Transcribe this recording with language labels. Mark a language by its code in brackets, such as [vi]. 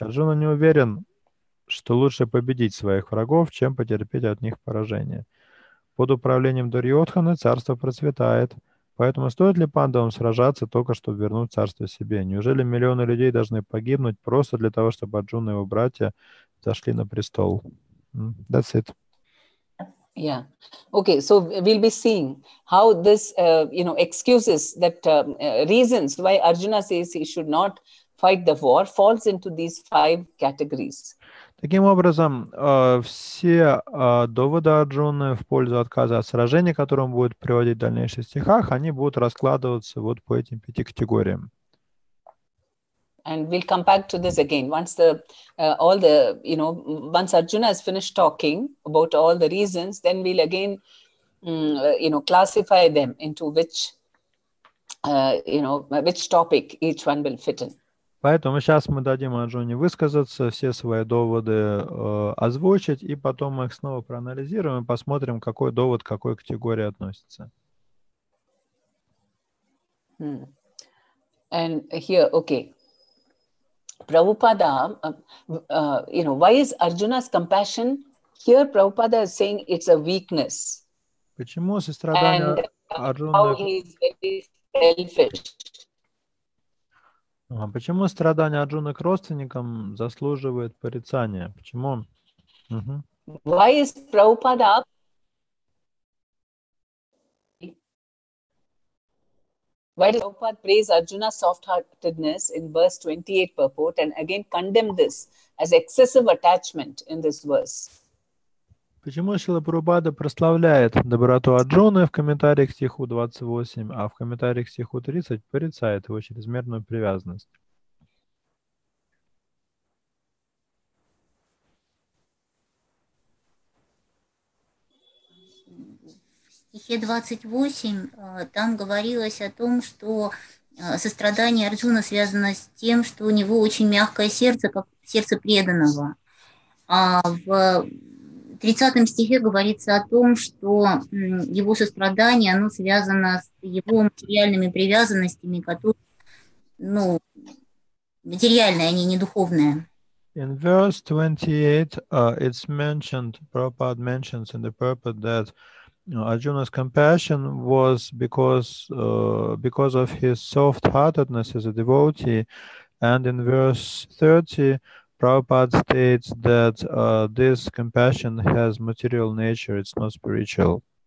[ru] Арджуна не уверен, что лучше победить своих врагов, чем потерпеть от них поражение. Под управлением Дурьодханы царство процветает. Поэтому стоит ли пандавам сражаться только чтобы вернуть царство себе? Неужели миллионы людей должны погибнуть просто для того, чтобы Арджуна и его братья зашли на престол? [en] That's it. Yeah. Okay. So we'll be seeing how this, excuses that reasons why Arjuna says he should not fight the war falls into these 5 categories. [ru] Таким образом, все доводы Арджуны в пользу отказа от сражения, которые он будет приводить в дальнейших стихах, они будут раскладываться вот по этим 5 категориям. [en] And we'll come back to this again once once Arjuna has finished talking about all the reasons, then we'll again, classify them into which topic each one will fit in. [ru] Поэтому сейчас мы дадим Арджуне высказаться, все свои доводы озвучить, и потом мы их снова проанализируем и посмотрим, какой довод к какой категории относится. [en] And here, okay. Prabhupada, why is Arjuna's compassion here? Prabhupada is saying it's a weakness. [ru] Почему сострадание [en] And [ru] Арджуны... [en] how he is very selfish. [ru] Почему страдание Арджуны к родственникам заслуживает порицания? Почему? [en] Why is Prabhupada praise Arjuna's soft-heartedness in verse 28 purport and again condemn this as excessive attachment in this verse? [ru] Почему Шрила Прабхупада прославляет доброту Арджуны в комментарии к стиху 28, а в комментарии к стиху 30 порицает его чрезмерную привязанность? В стихе 28 там говорилось о том, что сострадание Арджуна связано с тем, что у него очень мягкое сердце, как сердце преданного. А в 30 стихе говорится о том, что его сострадание, оно связано с его материальными привязанностями, которые, материальные, они не духовные. [en] In verse 28, it's mentioned, Prabhupada mentions in the purport that Arjuna's compassion was because of his soft-heartedness as a devotee, and in verse 30, Prabhupada states that this compassion has material nature, it's not spiritual.